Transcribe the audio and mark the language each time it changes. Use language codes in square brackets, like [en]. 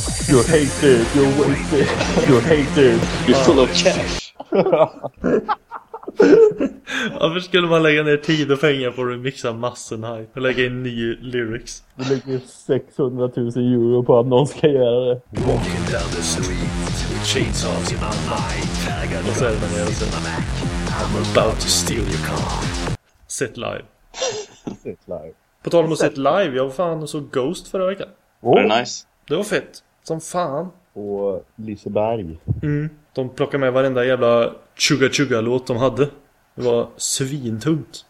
[en] You're hated, you're wasted. You're hated, you're full of cash. [sv] Varför skulle man lägga ner tid och pengar på att remixa Massenheit och lägga in ny lyrics? Du lägger 600 000 euro på att någon ska göra det. [en] Walking down the street with chains of my life. [sv] Och så är det man gör sen. [en] I'm about to steal your car. Sit live. [sv] sett live. På tal om att sett live, jag var fan och såg Ghost förra veckan. [en] Oh. Nice. [sv] Det var fett, som fan. Och Liseberg. Mm. De plockade med varenda jävla chugga-chugga-låt de hade. Det var svintungt.